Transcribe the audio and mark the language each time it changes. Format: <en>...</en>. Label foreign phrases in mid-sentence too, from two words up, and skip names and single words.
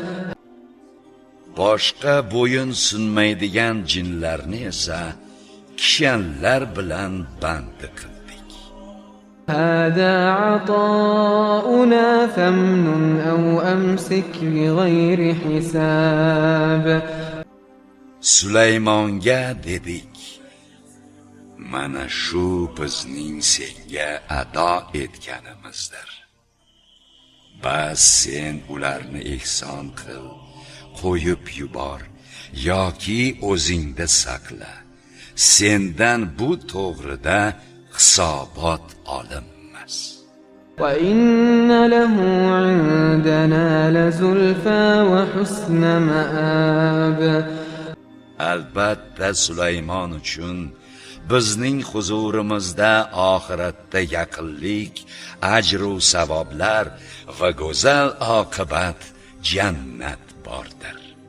<uz>Boshqa bo'yin sunmaydigan jinlarni esa kishanlar bilan bandi qildik.</uz> <ar>هذا عطاؤنا فامنن أو أمسك بغير حساب.</ar> <uz>Sulaymonga dedik: mana shu bizning senga ado etganimizdir. Bas sen ularni ehson qil, qo'yib yubor yoki o'zingda saqla. Sendan bu to'g'rida hisobot olinmas.</uz> <ar>وإن له عندنا لزلفى وحسن مآب.</ar> <uz>Albatta Sulaymon uchun bizning huzurimizda oxiratda yaqinlik, ajr va savoblar va go'zal oqibat jannat bordir.</uz>